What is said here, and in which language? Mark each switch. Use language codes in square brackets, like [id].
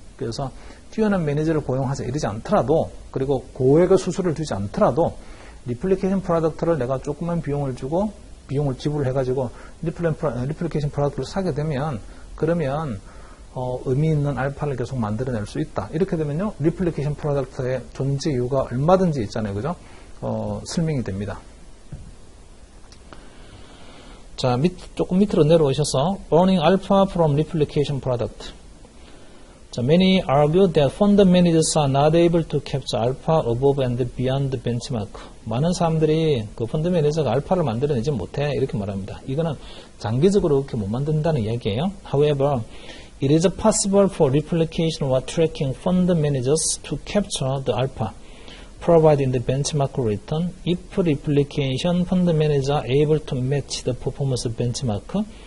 [ko] 그래서 뛰어난 매니저를 고용하자 이러지 않더라도, 그리고 고액의 수수료를 주지 않더라도 리플리케이션 프로덕트를 내가 조그만 비용을 주고 비용을 지불해가지고 리플리케이션 프로덕트를 사게 되면, 그러면 의미 있는 알파를 계속 만들어낼 수 있다. 이렇게 되면요, 리플리케이션 프로덕트의 존재 이유가 얼마든지 있잖아요, 그죠? 설명이 됩니다. 자, 조금 밑으로 내려오셔서 [en] earning alpha from replication product. [ko] 자, [en] many argue that fund managers are not able to capture alpha above and beyond the benchmark. [ko] 많은 사람들이 그 펀드 매니저가 알파를 만들어내지 못해 이렇게 말합니다. 이거는 장기적으로 그렇게 못 만든다는 얘기예요. [en] However, it is possible for replication or tracking fund managers to capture the alpha provided the benchmark return if replication fund managers are able to match the performance benchmark.